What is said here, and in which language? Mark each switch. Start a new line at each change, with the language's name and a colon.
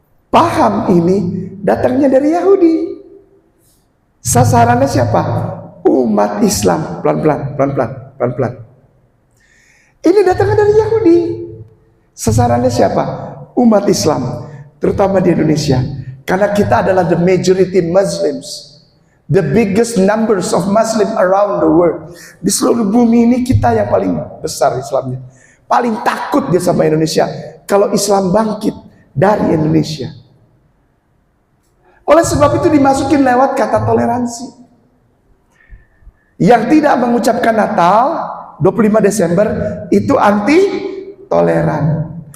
Indonesian: Paham ini datangnya dari Yahudi. Sasarannya siapa? Umat Islam. Pelan-pelan. Ini datangnya dari Yahudi. Sasarannya siapa? Umat Islam, terutama di Indonesia. Karena kita adalah
English: the majority Muslims. The biggest numbers of Muslim around the world.
Indonesian: Di seluruh bumi ini kita yang paling besar Islamnya. Paling takut dia sama Indonesia kalau Islam bangkit dari Indonesia. Oleh sebab itu dimasukin lewat kata toleransi. Yang tidak mengucapkan Natal 25 Desember itu anti toleran.